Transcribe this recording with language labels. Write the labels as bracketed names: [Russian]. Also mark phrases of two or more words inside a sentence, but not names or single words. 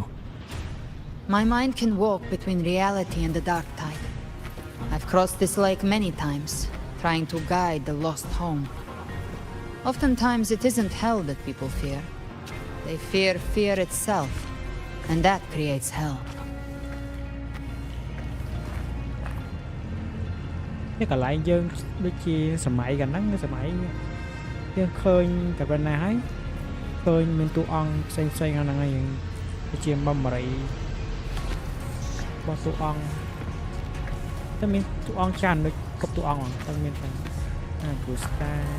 [English] My mind can walk between reality and the dark tide. I've crossed this lake many times, trying to guide the lost home. Oftentimes it isn't hell that people fear. They fear fear itself, and that creates hell. [Khmer] នេះកន្លែងយើងដូចជាសម័យកាលហ្នឹងសម័យយើងឃើញតែប៉ុណ្ណាហើយឃើញមានតួអង្គផ្សេងៗហ្នឹងហើយដូចជា memory របស់តួអង្គតែមានតួអង្គច្រើនដូចគ្រប់តួអង្គតែមានតែព្រោះស្តា